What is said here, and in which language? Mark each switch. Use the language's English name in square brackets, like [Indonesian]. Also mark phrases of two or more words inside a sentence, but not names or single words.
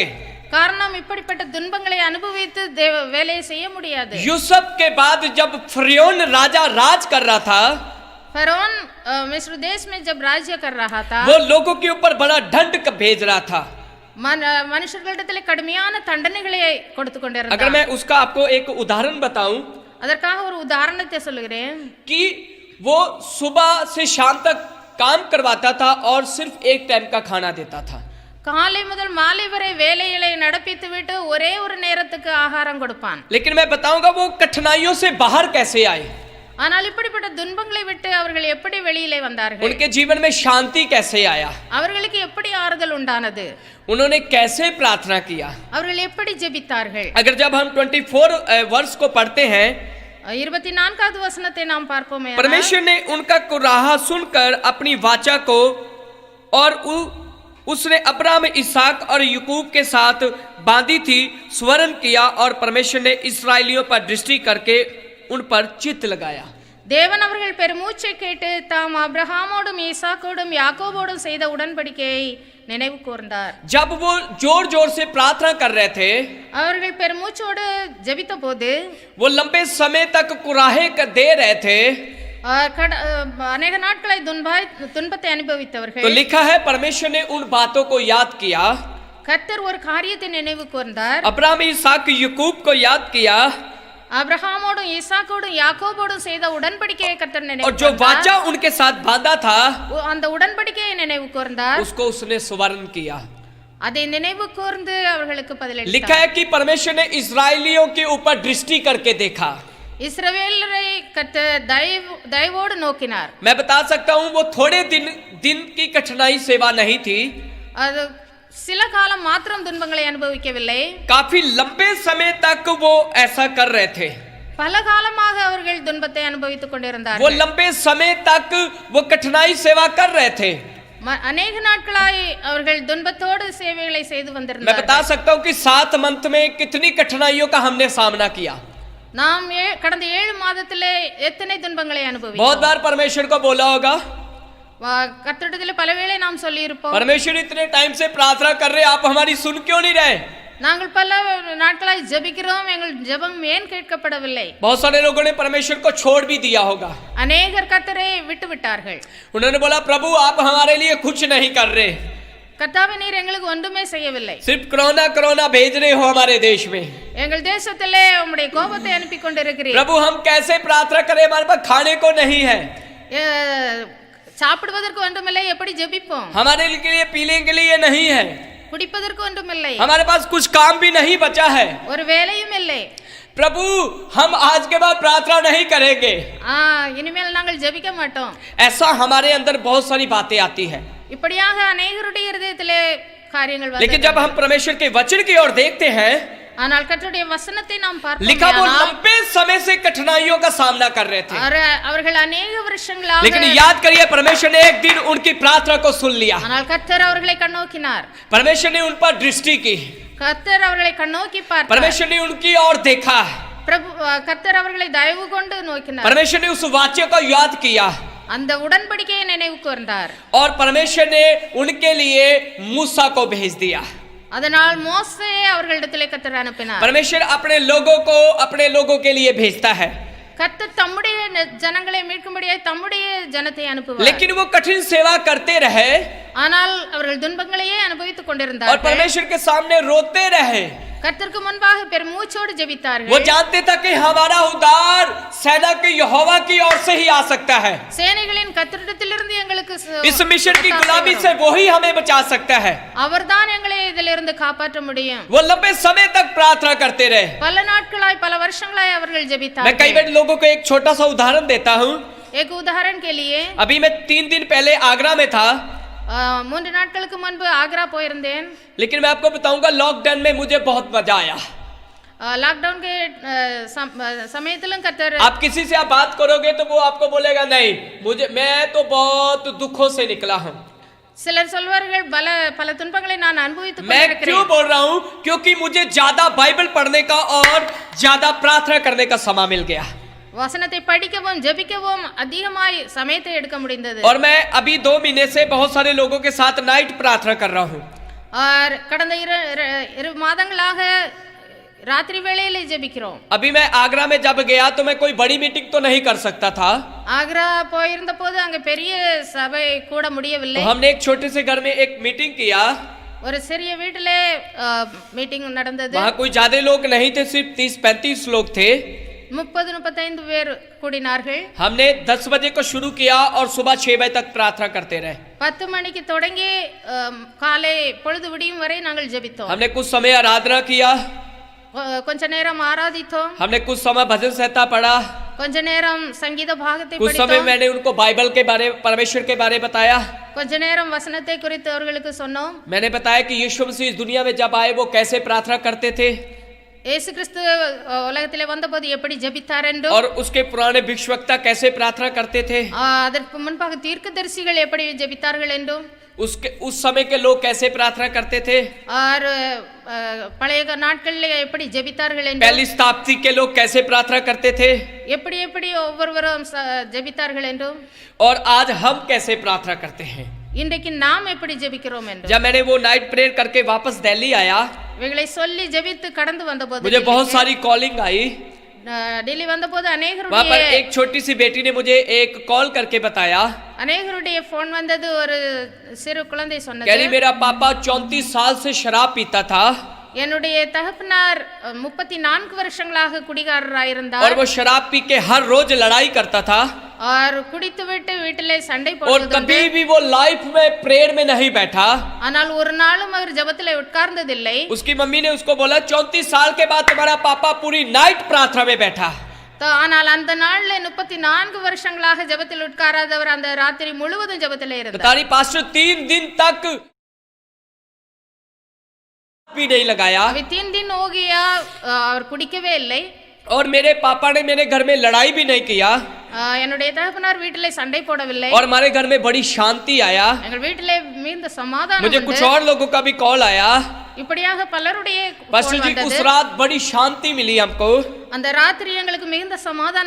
[Tamil] காரணம் இப்படிப்பட்ட துன்பங்களை அனுபவித்து வேலையை செய்ய முடியாது. [Hindi] यूसुफ के बाद जब फिरौन राजा राज कर रहा था, फरौन मिस्र देश में जब राज्य कर रहा था, वो लोगों के ऊपर बड़ा दंड भेज रहा था. [Tamil] மனுஷர்களிடத்திலே கடுமையான தண்டனைகளை கொடுத்து கொண்டிருந்தார். [Hindi] अगर मैं उसका आपको एक उदाहरण बताऊं, [Tamil] அதற்காக ஒரு உதாரணத்தை சொல்லுகிறேன். [Hindi] कि वो सुबह से शाम तक काम करवाता था और सिर्फ एक टाइम का खाना देता था. [Tamil] காலை முதல் மாலை வரை வேலைகளை நடப்பித்து விட்டு ஒரே ஒரு நேரத்துக்கு ஆகாரம் கொடுப்பான். [Hindi] लेकिन मैं बताऊंगा वो कठिनाइयों से बाहर कैसे आए, [Tamil] ஆனால் இப்படிப்பட்ட துன்பங்களை விட்டு அவர்கள் எப்படி வெளியிலே வந்தார்கள், [Hindi] उनके जीवन में शांति कैसे आया, [Tamil] அவர்களுக்கு எப்படி ஆறுதல் உண்டானது, [Hindi] उन्होंने कैसे प्रार्थना किया. [Tamil] அவர்கள் எப்படி ஜெபித்தார்கள். [Hindi] अगर जब हम 24 वर्ष को पढ़ते हैं, [Tamil] 24வது வசனத்தை நாம் பார்ப்போமே, [Hindi] परमेश्वर ने उनका कुराहा सुनकर अपनी वाचा को और उसने अब्राहम, इसहाक और याकूब के साथ बांधी थी स्वरण किया और परमेश्वर ने इस्राएलियों पर दृष्टि करके उन पर चित्त लगाया. [Tamil] தேவன் அவர்கள் பெருமூச்சை கேட்டு தாம் அப்ரஹாமோடும் ஈசாக்கோடும் யாக்கோபோடும் செய்த உடன்படிக்கையை நினைவு கூர்ந்தார். [Hindi] जब वो जोर जोर से प्रार्थना कर रहे थे, [Tamil] அவர்கள் பெருமூச்சோடு ஜெபித்த போது [Hindi] वो लंबे समय तक कुराहे दे रहे थे, [Tamil] अनेक நாட்களை துன்பத்தை அனுபவித்தவர்கள். [Hindi] तो लिखा है परमेश्वर ने उन बातों को याद किया. [Tamil] கர்த்தர் ஒரு காரியத்தை நினைவு கூர்ந்தார். [Hindi] अब्राहम, इसहाक, याकूब को याद किया. [Tamil] अब्राहमोடும் ஈசாக்கோடும் யாக்கோபோடும் செய்த உடன்படிக்கையை கர்த்தர் நினைவு [Hindi] और जो वाचा उनके साथ बांधा था, [Tamil] அந்த உடன்படிக்கையை நினைவு கூர்ந்தார். [Hindi] उसको उसने स्वर्ण किया. [Tamil] அதை நினைவு கூர்ந்து அவர்களுக்கு பதிலளித்தார். [Hindi] लिखा है कि परमेश्वर ने इस्राएलियों के ऊपर दृष्टि करके देखा. [Tamil] இஸ்ரவேலரை கர்த்தர் தயவோடு நோக்கினார். [Hindi] मैं बता सकता हूं वो थोड़े दिन की कठिनाई सेवा नहीं थी. [Tamil] அது சில காலம் மாத்திரம் துன்பங்களை அனுபவிக்கவில்லை, [Hindi] काफी लंबे समय तक वो ऐसा कर रहे थे. [Tamil] பல காலமாக அவர்கள் துன்பத்தை அனுபவித்துக் கொண்டிருந்தார்கள். [Hindi] वो लंबे समय तक वो कठिनाई सेवा कर रहे थे. [Tamil] अनेक நாட்களாய் அவர்கள் துன்பத்தோடு சேவைகளை செய்து [Hindi] मैं [Tamil] வந்திருந்தார்கள். [Hindi] बता सकता हूं कि 7 मंथ में कितनी कठिनाइयों का हमने सामना किया. [Tamil] நாம் கடந்த 7 மாதத்திலே எத்தனை துன்பங்களை [Hindi] बहुत [Tamil] அனுபவித்தோம். [Hindi] बार परमेश्वर को बोला होगा, [Tamil] கர்த்தரிடத்திலே பலவேளை நாம் சொல்லி இருப்போம், [Hindi] परमेश्वर इतने टाइम से प्रार्थना कर रहे, आप हमारी सुन क्यों नहीं रहे. [Tamil] நாங்கள் பல நாட்களாய் ஜெபிக்கிறோம், எங்கள் ஜெபம் ஏன் கேட்கப்படவில்லை. [Hindi] बहुत सारे लोगों ने परमेश्वर को छोड़ भी दिया होगा. [Tamil] अनेகர் கர்த்தரை விட்டு விட்டார்கள். [Hindi] उन्होंने बोला, प्रभु आप हमारे लिए कुछ नहीं कर रहे, [Tamil] கர்த்தாவே நீர் எங்களுக்கு ஒன்றுமே செய்யவில்லை, [Hindi] सिर्फ कोरोना भेज रहे हो हमारे देश में. [Tamil] எங்கள் தேசத்திலே உம்முடைய கோபத்தை அனுப்பி கொண்டிருக்கிறீர். [Hindi] प्रभु हम कैसे प्रार्थना करें, हमारे पास खाने को नहीं है, [Tamil] சாப்பிடுவதற்கு ஒன்றுமில்லை, எப்படி ஜெபிப்போம். [Hindi] हमारे लिए पीने के लिए नहीं है, [Tamil] குடிப்பதற்கு ஒன்றுமில்லை, [Hindi] हमारे पास कुछ काम भी नहीं बचा है. [Tamil] ஒரு வேலையும் இல்லை. [Hindi] प्रभु हम आज के बाद प्रार्थना नहीं करेंगे. [Tamil] இனிமேல் நாங்கள் ஜெபிக்க மாட்டோம். [Hindi] ऐसा हमारे अंदर बहुत सारी बातें आती है. [Tamil] இப்படியாக अनेகருடைய இதயத்திலே காரியங்கள் வருது. [Hindi] लेकिन जब हम परमेश्वर के वचन की ओर देखते हैं, [Tamil] ஆனால் கர்த்தருடைய வசனத்தை நாம் [Hindi] लिखा वो [Tamil] பார்ப்போம், [Hindi] लंबे समय से कठिनाइयों का सामना कर रहे थे. [Tamil] அவர்கள் अनेक வருஷங்களாக, [Hindi] लेकिन याद करिए परमेश्वर ने एक दिन उनकी प्रार्थना को सुन लिया. [Tamil] ஆனால் கர்த்தர் அவர்களை கண்ணோக்கினார். [Hindi] परमेश्वर ने उन पर दृष्टि की, [Tamil] கர்த்தர் அவர்களை கண்ணோக்கி பார்த்தார். [Hindi] परमेश्वर ने उनकी ओर देखा, [Tamil] பிரபு கர்த்தர் அவர்களை தயவு கொண்டு நோக்கினார். [Hindi] परमेश्वर ने उस वाक्य को याद किया [Tamil] அந்த உடன்படிக்கையை நினைவு கூர்ந்தார். [Hindi] और परमेश्वर ने उनके लिए मूसा को भेज दिया. [Tamil] அதனால் மோசே அவர்களிடத்திலே கர்த்தர் அனுப்பினார். [Hindi] परमेश्वर अपने लोगों के लिए भेजता है. [Tamil] கர்த்தர் தம்முடைய ஜனங்களை மீட்கும்படியாய் தம்முடைய ஜனத்தை அனுப்புவார். [Hindi] लेकिन वो कठिन सेवा करते रहे [Tamil] ஆனால் அவர்கள் துன்பங்களையே அனுபவித்துக் [Hindi] और [Tamil] கொண்டிருந்தார்கள். [Hindi] परमेश्वर के सामने रोते रहे. [Tamil] கர்த்தருக்கு முன்பாக பெருமூச்சோடு ஜெபித்தார்கள். [Hindi] वो जानते थे कि हमारा उद्धार सेना के यहोवा की ओर से ही आ सकता है. [Tamil] சேனைகளின் கர்த்தரிடத்திலிருந்து எங்களுக்கு [Hindi] इस मिशन की गुलामी से वो ही हमें बचा सकता है. [Tamil] அவர்தான் எங்களை இதிலிருந்து காப்பாற்ற முடியும். [Hindi] वो लंबे समय तक प्रार्थना करते रहे. [Tamil] பல நாட்களாய் பல வருஷங்களாய் அவர்கள் [Hindi] मैं कई [Tamil] ஜெபித்தார்கள். [Hindi] बार लोगों को एक छोटा सा उदाहरण देता हूँ. एक उदाहरण के लिए अभी मैं 3 दिन पहले आगरा में था. [Tamil] 3 நாட்களுக்கு முன்பு ஆக்ரா போயிருந்தேன். [Hindi] लेकिन मैं आपको बताऊंगा लॉकडाउन में मुझे बहुत मजा आया. लॉकडाउन के [Tamil] சமயத்திலும் கர்த்தர் [Hindi] आप किसी से आप बात करोगे तो वो आपको बोलेगा नहीं मैं तो बहुत दुखों से निकला हूं. [Tamil] சிலர் சொல்வார்கள் பல துன்பங்களை நான் அனுபவித்துக் [Hindi] मैं क्यों [Tamil] கொண்டிருக்கிறேன். [Hindi] बोल रहा हूं क्योंकि मुझे ज्यादा बाइबल पढ़ने का और ज्यादा प्रार्थना करने का समय मिल गया. [Tamil] வசனத்தை படிக்கவும் ஜெபிக்கவும் அதிகமாய் சமயத்தை எடுக்க முடிந்தது. [Hindi] और मैं अभी 2 महीने से बहुत सारे लोगों के साथ नाइट प्रार्थना कर रहा हूं. [Tamil] और கடந்த 2 மாதங்களாக ராத்திரி வேளையிலே ஜெபிக்கிறோம். [Hindi] अभी मैं आगरा में जब गया तो मैं कोई बड़ी मीटिंग तो नहीं कर सकता था. [Tamil] ஆக்ரா போயிருந்த போது அங்க பெரிய சபை கூட முடியவில்லை. [Hindi] तो हमने एक छोटे से घर में एक मीटिंग किया. [Tamil] ஒரு சிறிய வீட்டிலே மீட்டிங் நடந்தது. [Hindi] वहां कोई ज्यादा लोग नहीं थे, सिर्फ 30-35 लोग थे. [Tamil] 30-35 பேர் கூடினார்கள். [Hindi] हमने 10 बजे को शुरू किया और सुबह 6 बजे तक प्रार्थना करते रहे. [Tamil] 10 மணிக்கு தொடங்கி காலை பொழுது விடியும் வரை நாங்கள் ஜெபித்தோம். [Hindi] हमने कुछ समय आराधना किया. [Tamil] கொஞ்ச நேரம் ஆராதித்தோம். [Hindi] हमने कुछ समय भजन संहिता पढ़ा. [Tamil] கொஞ்ச நேரம் சங்கீத பாகத்தை [Hindi] कुछ समय [Tamil] படித்தோம். [Hindi] मैंने उनको बाइबल के बारे परमेश्वर के बारे बताया. [Tamil] கொஞ்ச நேரம் வசனத்தை குறித்து அவர்களுக்கு சொன்னோம். [Hindi] मैंने बताया कि यीशु मसीह इस दुनिया में जब आए वो कैसे प्रार्थना करते थे [Tamil] இயேசு கிறிஸ்து உலகத்திலே வந்தபோது எப்படி ஜெபித்தார் என்றும் [Hindi] और उसके पुराने भिक्षुकता कैसे प्रार्थना करते थे. [Tamil] அதற்கு முன்பாக தீர்க்கதரிசிகள் எப்படி ஜெபித்தார்கள் என்றும் [Hindi] उस समय के लोग कैसे प्रार्थना करते थे. [Tamil] और பழைய நாட்களில் எப்படி ஜெபித்தார்கள் என்றும் [Hindi] पहली शताब्दी के लोग कैसे प्रार्थना करते थे [Tamil] எப்படி எப்படி ஒவ்வொருவரும் ஜெபித்தார்கள் என்றும் [Hindi] और आज हम कैसे प्रार्थना करते हैं. [Tamil] இன்றைக்கு நாம் எப்படி ஜெபிக்கிறோம் என்றும் [Hindi] जब मैंने वो [English] night prayer [Hindi] करके वापस दिल्ली आया [Tamil] இவைகளை சொல்லி ஜெபித்து கடந்து வந்தபோது [Hindi] मुझे बहुत सारी कॉलिंग आई. [Tamil] டெல்லி வந்தபோது [Hindi] वहां पर [Tamil] अनेகருடைய [Hindi] एक छोटी सी बेटी ने मुझे एक कॉल करके बताया [Tamil] அநேகருடைய போன் வந்தது. ஒரு சிறு குழந்தை [Hindi] कह रही [Tamil] சொன்னது, [Hindi] मेरा पापा 34 साल से शराब पीता था [Tamil] என்னுடைய தகப்பனார் 34 வருஷங்களாக குடிகாரராக [Hindi] और [Tamil] இருந்தார். [Hindi] वो शराब पी के हर रोज लड़ाई करता था [Tamil] और குடித்துவிட்டு வீட்டிலே சண்டை [Hindi] और [Tamil] போடுவது. [Hindi] कभी भी वो लाइफ में प्रेयर में नहीं बैठा. [Tamil] ஆனால் ஒரு நாளும் அவர் ஜெபத்திலே உட்கார்ந்ததில்லை. [Hindi] उसकी मम्मी ने उसको बोला 34 साल के बाद तुम्हारा पापा पूरी नाइट प्रार्थना में बैठा. [Tamil] ஆனால் அந்த நாள்ல 34 வருஷங்களாக ஜெபத்தில் உட்காராதவர் அந்த ராத்திரி முழுவதும் ஜெபத்திலே இருந்தார். [Hindi] बतारी पास्टर 3 दिन तक भी नहीं लगाया अभी 3 दिन हो गया और [Tamil] குடிக்கவே இல்லை. [Hindi] और मेरे पापा ने मेरे घर में लड़ाई भी नहीं किया [Tamil] என்னுடைய தகப்பனார் வீட்டிலே சண்டை போடவில்லை. [Hindi] और हमारे घर में बड़ी शांति आया. [Tamil] எங்கள் வீட்டிலே மிகுந்த சமாதானம் [Hindi] मुझे कुछ और लोगों का भी कॉल आया. [Tamil] இப்படியாக பலருடைய [Hindi] पास्टर जी उस रात बड़ी शांति मिली हमको. [Tamil] அந்த ராத்திரி எங்களுக்கு மிகுந்த சமாதானம்